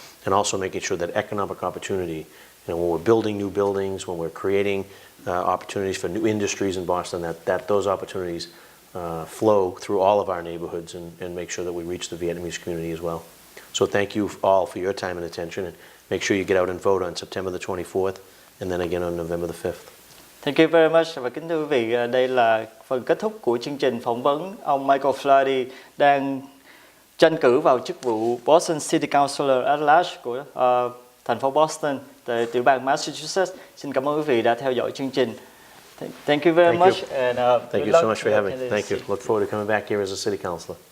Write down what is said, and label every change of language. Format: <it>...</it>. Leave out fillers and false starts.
<en>and also making sure that economic opportunity, when we're building new buildings, when we're creating opportunities for new industries in Boston, that those opportunities flow through all of our neighborhoods and make sure that we reach the Vietnamese community as well. So thank you all for your time and attention, and make sure you get out and vote on September the 24th and then again on November the 5th. Thank you very much.</en> <vi>Và kính thưa quý vị, đây là phần kết thúc của chương trình phỏng vấn ông Michael Felary đang tranh cử vào chức vụ</vi> <en>Boston City Councilor at Large</en> <vi>của thành phố Boston tại tiểu bang Massachusetts. Xin cảm ơn quý vị đã theo dõi chương trình.</vi> <en>Thank you very much. And Thank you so much for having me. Thank you. Look forward to coming back here as a city councilor.</en>